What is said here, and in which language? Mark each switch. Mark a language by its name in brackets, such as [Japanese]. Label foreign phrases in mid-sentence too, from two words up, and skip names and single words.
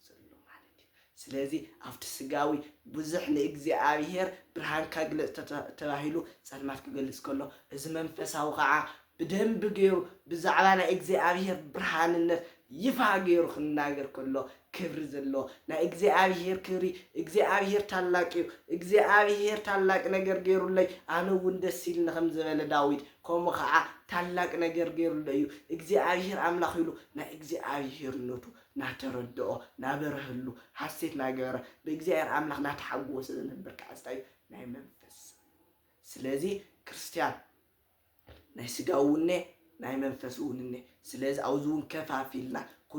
[Tigrinya] ስለዚ ኣብቲ ስጋዊ ብዙሕ ንእግዚአብሔር ብርሃን ካግለጽ ተባሂሉ ጸልማት ክገልጽ ከሎ እዚ መንፈሳዊ ከዓ ብደንብ ገይሩ ብዛዕባ ናይ እግዚአብሔር ብርሃንነት ይፋ ገይሩ ክናገር ከሎ ክብሪ ዘሎ ናይ እግዚአብሔር ክብሪ እግዚአብሔር ታላቅ እዩ እግዚአብሔር ታላቅ ነገር ገይሩለይ ኣነ እውን ደስ ኢሉኒ ከም ዝበለ ዳዊት ከምኡ ከዓ ታላቅ ነገር ገይሩለይ እዩ እግዚአብሔር ኣምላኽ ኢሉ ናይ እግዚአብሔርነቱ ናተረድኦ ናበረህሉ ሓሴት ናገበረ ብእግዚአብሔር ኣምላኽ ናተሓጎሰ ዝነብር ከዓ እንታይ ናይ መንፈስ ስለዚ ክርስቲያን ናይ ስጋውነ ናይ መንፈስ ውንነ ስለዚ ኣብዚ እውን ከፋፊልና ኩሉ